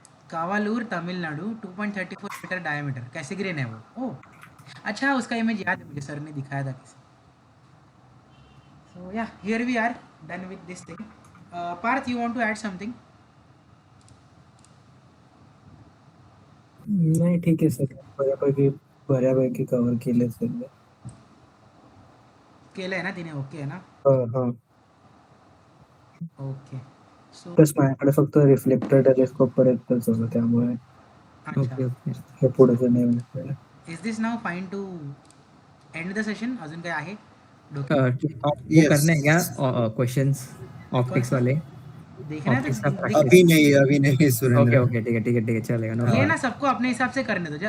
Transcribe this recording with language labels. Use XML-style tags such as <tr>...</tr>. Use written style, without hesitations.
<hi>कावालूर Tamil Nadu 2.34 metre diameter कैसे grain है वो? ओह अच्छा, उसका इमेज याद है मुझे, सर ने दिखाया था किसी।</hi> <en>So yeah here we are done with this thing. Parth, you want to add something?</en> <mr>नाही ठीक आहे सर, बऱ्यापैकी कव्हर केले सर. केलं आहे ना तिने? ओके आहे ना? हा.</mr> <en>okay so</en> <mr>प्लस माझ्याकडे फक्त रिफ्लेक्टर टेलिस्कोप पर्यंतच होतं, त्यामुळे</mr> <hi>अच्छा,</hi> <en>okay okay</en> <mr>हे पुढचं नाही मिळालं.</mr> <en>Is this now fine to end the session?</en> <mr>अजून काय आहे</mr> <hi>वो</hi> <en>Yes.</en> <hi>करने हैं क्या क्वेश्चंस ऑप्टिक्स वाले? देखना है ऑप्टिक्स तो का अभी नहीं ओके सुरेंद्र. ओके ठीक है चलेगा नो ये ना सबको अपने हिसाब से करने दो।</hi>